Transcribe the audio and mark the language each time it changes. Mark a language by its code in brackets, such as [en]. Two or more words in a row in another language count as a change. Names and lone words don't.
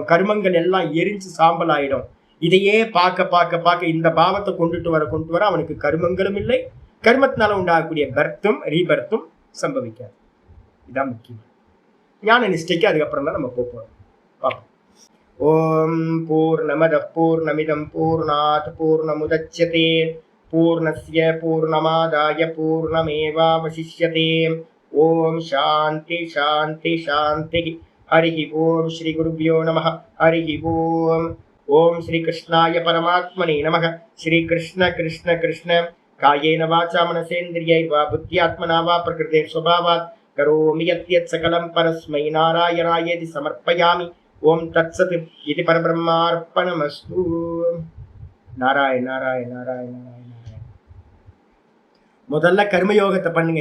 [ta] கர்மங்கள் எல்லாம் எரிஞ்சு சாம்பல் ஆயிடும். இதையே பார்க்க இந்த பாவத்தை கொண்டு வர அவனுக்கு கர்மங்களும் இல்லை, கர்மத்தினால உண்டாகக்கூடிய பர்த்தும் ரீபர்த்தும் சம்பவிக்காது. இதான் முக்கியம். ஞான நிஷ்டைக்கு அதுக்கப்புறம் தான் நம்ம போறோம். [sa] பார்ப்போம். ओम् पूर्णमदः पूर्णमिदम् पूर्णात् पूर्णमुदच्यते पूर्णस्य पूर्णमादाय पूर्णमेवावशिष्यते. ओम् शान्तिः शान्तिः शान्तिः. हरि ओम् श्री गुरुभ्यो नमः हरि ओम्. ओम् श्री कृष्णाय परमात्मने नमः. श्री कृष्ण कृष्ण कृष्ण कायेन वाचा मनसेन्द्रियैर्वा बुद्ध्यात्मना वा प्रकृतेः स्वभावात् करोमि यद्यत् सकलं परस्मै नारायणायेति समर्पयामि. ओम् तत्सत् इदं परब्रह्मार्पणमस्तु. नारायण नारायण नारायण नारायण. [ta] முதல்ல கர்மயோகத்தை பண்ணுங்க.